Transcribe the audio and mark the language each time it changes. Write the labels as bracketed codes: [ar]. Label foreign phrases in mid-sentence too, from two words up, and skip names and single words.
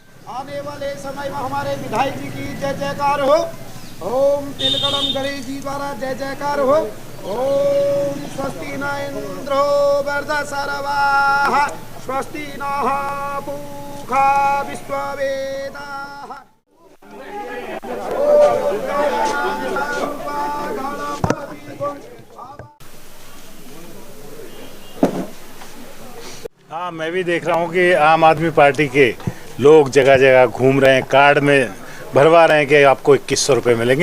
[hi] आने वाले समय में हमारे विधायक जी की जय जयकार हो। ओम तिलकड़म गणेश जी द्वारा जय जयकार हो। [sa] ओम स्वस्ति न इंद्रो वृद्धसर्वाः स्वस्ति नः पूषा विश्ववेदाः। [hi] हाँ, मैं भी देख रहा हूँ कि आम आदमी पार्टी के लोग जगह जगह घूम रहे हैं, कार्ड में भरवा रहे हैं कि आपको 2100 रुपये मिलेंगे।